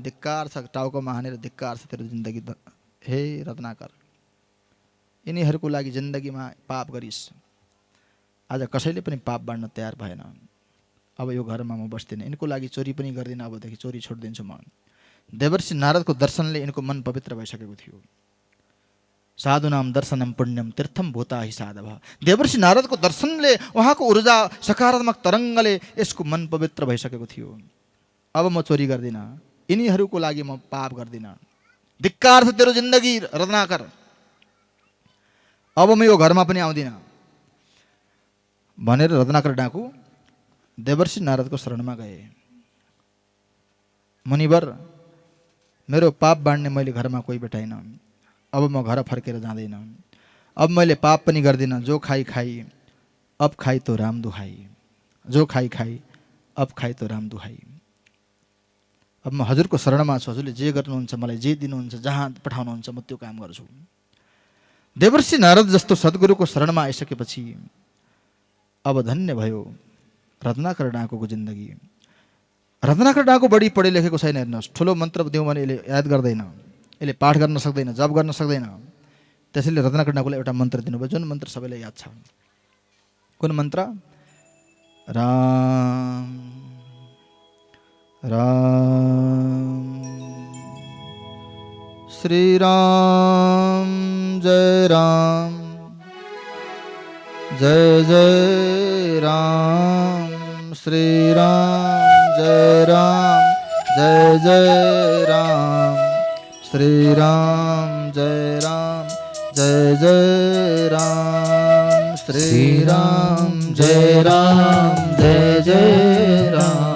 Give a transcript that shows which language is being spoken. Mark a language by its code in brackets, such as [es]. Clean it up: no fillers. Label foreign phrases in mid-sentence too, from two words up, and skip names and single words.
[ne] धिक्कार छ, टाउकोमा हानेर धिक्कार छ तेरो जिन्दगी। हे रत्नाकर, यिनीहरूको लागि जिन्दगीमा पाप गरिस्, आज कसैले पनि पाप बाँड्न तयार भएन। अब यो घरमा म बस्दिनँ, यिनको लागि चोरी पनि गर्दिनँ, अबदेखि चोरी छोडिदिन्छु म। देवर्षि नारदको दर्शनले यिनको मन पवित्र भइसकेको थियो। [sa] साधुनाम दर्शनम पुण्यम तीर्थम भूता हि साधव। [ne] देवर्षि नारदको दर्शनले, उहाँको ऊर्जा सकारात्मक तरङ्गले यसको मन पवित्र भइसकेको थियो। अब म चोरी गर्दिनँ, यिनीहरूको लागि म पाप गर्दिनँ। धिक्कार छ तेरो जिन्दगी रत्नाकर, अब म यो घरमा पनि आउँदिनँ भनेर रत्नाकर डाकु देवर्षि नारदको शरणमा गए। मुनिवर, मेरो पाप बाँड्ने मैले घरमा कोही भेटाइन, अब म घर फर्केर जाँदैन। अब मैले पाप पनि गर्दिनँ। [hi] जो खाई खाई अब खाई तो राम दुहाई, जो खाई खाई अब खाई तो राम दुहाई। [ne] अब म हजुरको शरणमा छु, हजुरले जे गर्नुहुन्छ, मलाई जे दिनुहुन्छ, जहाँ पठाउनुहुन्छ म त्यो काम गर्छु। देवर्षि नारद जस्तो सद्गुरुको शरणमा आइसकेपछि अब धन्य भयो रत्नाकर डाकुको जिन्दगी। रत्नाकर डाकु बढी पढे लेखेको छैन, हेर्नुहोस्। ठुलो मन्त्र दिउँ भने यसले याद गर्दैन, यसले पाठ गर्न सक्दैन, जप गर्न सक्दैन। त्यसैले रत्नाकर डाकुलाई एउटा मन्त्र दिनुभयो, जुन मन्त्र सबैलाई याद छ। कुन मन्त्र? राम राम श्री राम जय राम जय जय राम श्री राम जय राम जय जय राम श्री राम जय राम जय जय राम श्री राम जय राम जय जय राम